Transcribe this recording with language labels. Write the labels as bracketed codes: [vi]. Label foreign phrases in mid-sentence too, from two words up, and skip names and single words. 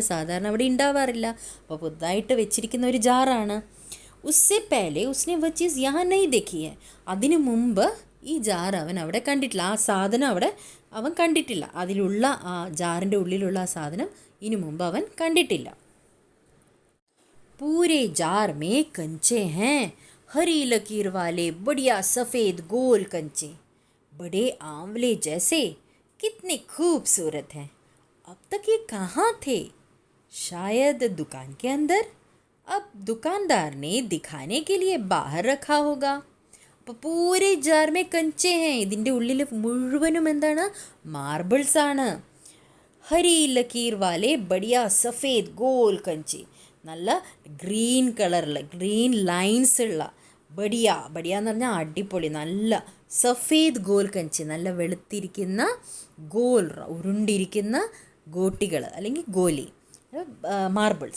[ml] സാധാരണ അവിടെ ഉണ്ടാവാറില്ല, അപ്പോൾ പുതുതായിട്ട് വെച്ചിരിക്കുന്ന ഒരു ജാറാണ്. [hi] उससे पहले उसने वो चीज़ यहाँ नहीं देखी है, [ml] അതിനു മുമ്പ് ഈ ജാർ അവൻ അവിടെ കണ്ടിട്ടില്ല, ആ സാധനം അവിടെ അവൻ കണ്ടിട്ടില്ല, അതിലുള്ള ആ ജാറിൻ്റെ ഉള്ളിലുള്ള ആ സാധനം ഇനി മുമ്പ് അവൻ കണ്ടിട്ടില്ല. [hi] पूरे जार में कंचे हैं, हरी लकीर वाले बढ़िया सफ़ेद गोल कंचे, बड़े आंवले जैसे, कितने खूबसूरत हैं. अब तक ये कहाँ थे? शायद दुकान के अंदर. अब दुकानदार ने दिखाने के लिए बाहर रखा होगा. [ml] അപ്പോൾ [hi] पूरे जार में कंचे हैं, [ml] ഇതിൻ്റെ ഉള്ളിൽ മുഴുവനും എന്താണ്, മാർബിൾസ് ആണ്. [hi] हरी लकीर वाले बढ़िया सफ़ेद गोल कंचे, [ml] നല്ല [en] green colour green lines [ml] ഉള്ള, ബടിയ എന്ന് പറഞ്ഞാൽ അടിപൊളി, നല്ല [hi] सफ़ेद गोल कंचे, [ml] നല്ല വെളുത്തിരിക്കുന്ന ഗോൽ ഉരുണ്ടിരിക്കുന്ന ഗോട്ടികൾ അല്ലെങ്കിൽ ഗോലി, മാർബിൾസ്.